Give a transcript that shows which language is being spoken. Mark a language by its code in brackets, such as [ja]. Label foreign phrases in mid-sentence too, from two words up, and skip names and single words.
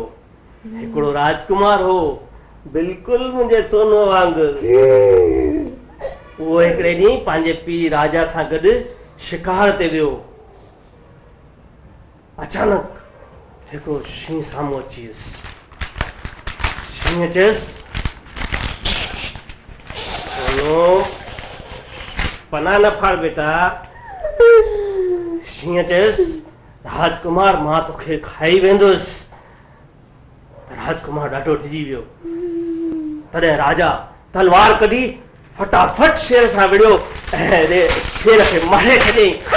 [sd] हिकिड़ो राजकुमार हो बिल्कुलु मुंहिंजे सोनू वांगुरु। उहो हिकिड़े ॾींहुं पंहिंजे पीउ राजा सां गॾु शिकार ते वियो। अचानक हिकिड़ो शींहुं साम्हूं अची वियुसि। शींहुं चयसि सोनू पनाह न फाड़ बेटा। शींहुं चयसि राजकुमार मां तोखे खाई वेंदुसि। राजकुमार ॾाढो डिॼी वियो। तॾहिं राजा तलवार कढी फटाफट शेर सां विढ़ियो ऐं शेर खे मारे छॾियईं।